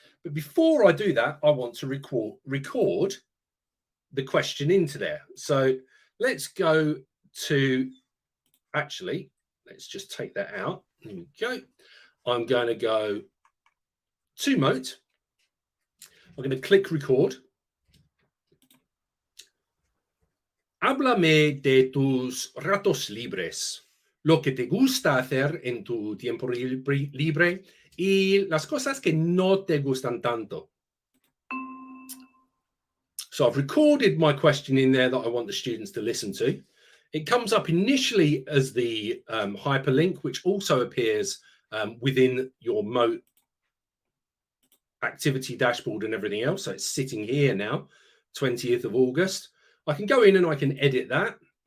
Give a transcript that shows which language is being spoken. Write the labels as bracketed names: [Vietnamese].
[English] But before I do that, I want to record the question into there. So let's go to, actually, let's just take that out. Here we go. I'm going to go to Mote. I'm going to click record. [Spanish] Háblame de tus ratos libres, lo que te gusta hacer en tu tiempo libre y las cosas que no te gustan tanto. [English] So I've recorded my question in there that I want the students to listen to. It comes up initially as the hyperlink, which also appears within your Mote activity dashboard and everything else. So it's sitting here now, 20th of August. I can go in and I can edit that.